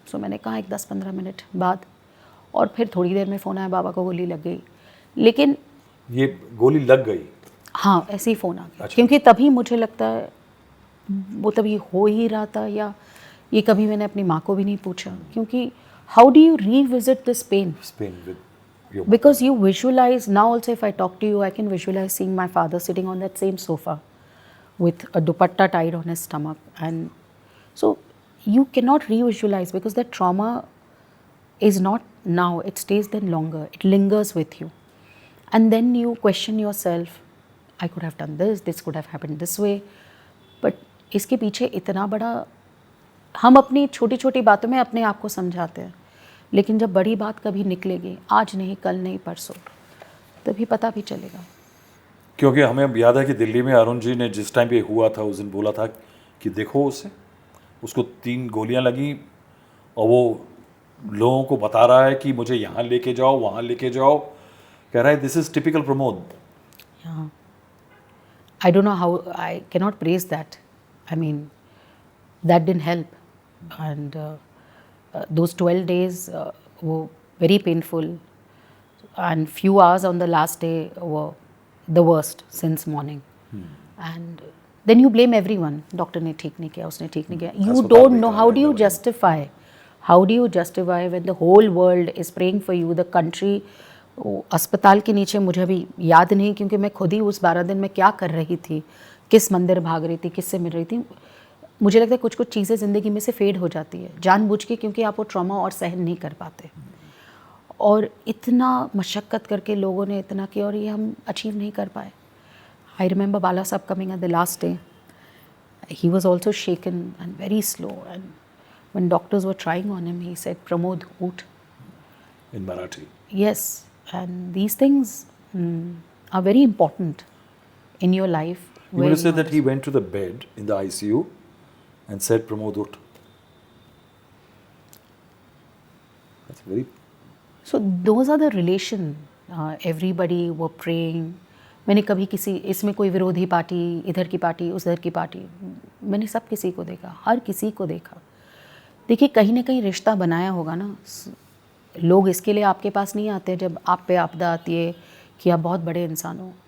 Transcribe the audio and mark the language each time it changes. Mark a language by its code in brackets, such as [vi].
[hi] सो मैंने कहा एक 10-15 मिनट बाद, और फिर थोड़ी देर में फ़ोन आया, बाबा को गोली लग गई. लेकिन ये गोली लग गई? हाँ, ऐसे ही फ़ोन आ गया. अच्छा. क्योंकि तभी मुझे लगता है वो तभी हो ही रहा था, या ये कभी मैंने अपनी माँ को भी नहीं पूछा. [en] क्योंकि how do you revisit this pain? Because you visualize, now also if I talk to you, I can visualize seeing my father sitting on that same sofa with a dupatta tied on his stomach. And so you cannot re-visualize because that trauma is not now, it stays then longer, it lingers with you. And then you question yourself, I could have done this could have happened this way. [hi] But इसके पीछे इतना बड़ा, हम अपनी छोटी छोटी बातों में अपने आप को समझाते हैं, लेकिन जब बड़ी बात कभी निकलेगी, आज नहीं, कल नहीं, परसों, तभी पता भी चलेगा. क्योंकि हमें अब याद है कि दिल्ली में अरुण जी ने जिस टाइम पे हुआ था उस दिन बोला था कि देखो उसको 3 गोलियां लगी और वो लोगों को बता रहा है कि मुझे यहाँ लेके जाओ, वहाँ लेके जाओ. कह रहा है this is typical Pramod. [en] I don't know how, I cannot praise that. I mean, that didn't help. And those 12 days were very painful. And few hours on the last day were the worst since morning. And then you blame everyone. [hi] Doctor ने ठीक नहीं किया, उसने ठीक नहीं किया. [en] You don't know, how do you justify? How do you justify when the whole world is praying for you, the country? [hi] अस्पताल के नीचे मुझे अभी याद नहीं, क्योंकि मैं खुद ही उस 12 दिन में क्या कर रही थी, किस मंदिर भाग रही थी, किससे मिल रही थी. मुझे लगता है कुछ कुछ चीज़ें ज़िंदगी में से फेड हो जाती है जानबूझ के, क्योंकि आप वो ट्रॉमा और सहन नहीं कर पाते. और इतना मशक्क़त करके लोगों ने इतना किया और ये हम अचीव नहीं कर पाए. [en] I remember Bala Saheb coming at the last day. He was also shaken and very slow. And when doctors were trying on him, he said, Pramod, oot. In Marathi. Yes. And these things are very important in your life. You would have said that he went to the bed in the ICU and said, Pramod, ut. That's very... So those are the relation. Everybody were praying. [hi] मैंने कभी किसी, इसमें कोई विरोधी party, इधर की party, उधर की पार्टी, मैंने सब किसी को देखा, हर किसी को देखा. देखिए, कहीं ना कहीं रिश्ता बनाया होगा ना. लोग इसके लिए आपके पास नहीं आते जब आप पे आपदा आती है कि आप बहुत बड़े इंसान हो.